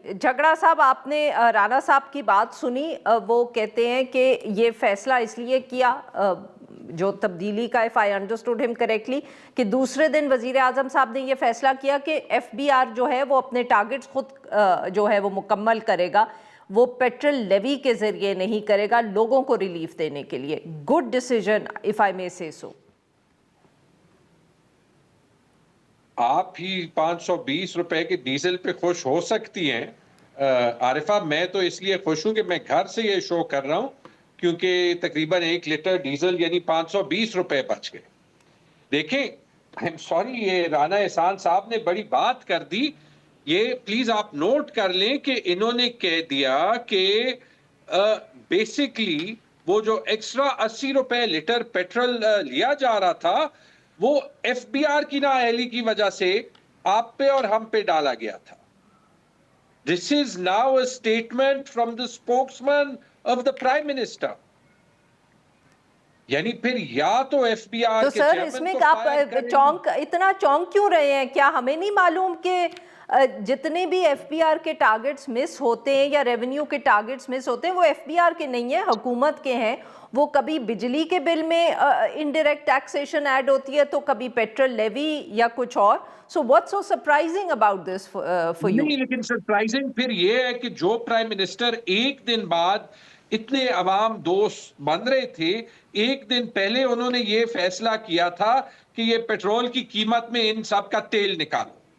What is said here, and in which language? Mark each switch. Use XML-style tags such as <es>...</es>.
<ur>جھگڑا صاحب، آپ نے رانا صاحب کی بات سنی، وہ کہتے ہیں کہ یہ فیصلہ اس لیے کیا، جو تبدیلی کا،</ur> <en>if I understood him correctly،</en> <ur>کہ دوسرے دن وزیر اعظم صاحب نے یہ فیصلہ کیا کہ ایف بی آر جو ہے وہ اپنے ٹارگٹس خود جو ہے وہ مکمل کرے گا، وہ پیٹرول لیوی کے ذریعے نہیں کرے گا، لوگوں کو ریلیف دینے کے لیے.</ur> <en>Good decision if I may say so.</en> <ur>آپ ہی 520 روپے کے ڈیزل پہ خوش ہو سکتی ہیں عارفہ. میں تو اس لیے خوش ہوں کہ میں گھر سے یہ شو کر رہا ہوں، کیونکہ تقریباً 1 لیٹر ڈیزل یعنی 520 روپے بچ گئے. دیکھیں،</ur> <en>I'm sorry،</en> <ur>یہ رانا احسان صاحب نے بڑی بات کر دی. یہ پلیز آپ نوٹ کر لیں کہ انہوں نے کہہ دیا کہ بیسکلی وہ جو ایکسٹرا 80 روپے لیٹر پیٹرول لیا جا رہا تھا وہ ایف بی آر کی نااہلی کی وجہ سے آپ پہ اور ہم پہ ڈالا گیا تھا.</ur> <en>This is now a statement from the spokesman of the Prime Minister.</en> <ur>یعنی پھر یا تو ایف بی آر تو سر اس میں آپ اتنا چونک کیوں رہے ہیں؟ کیا ہمیں نہیں معلوم کہ جتنے بھی ایف بی آر کے ٹارگٹس مس ہوتے ہیں یا ریونیو کے ٹارگٹس مس ہوتے ہیں وہ ایف بی آر کے نہیں ہیں، حکومت کے ہیں. وہ کبھی بجلی کے بل میں انڈائریکٹ ٹیکسیشن ایڈ ہوتی ہے تو کبھی پیٹرول لیوی یا کچھ اور.</ur> <en>So what's so surprising about this for you?</en> <ur>نہیں، لیکن سرپرائزنگ پھر یہ ہے کہ جو پرائم منسٹر ایک دن بعد اتنے عوام دوست بن رہے تھے، ایک دن پہلے انہوں نے یہ فیصلہ کیا تھا کہ یہ پیٹرول کی قیمت میں ان سب کا تیل نکالو.</ur>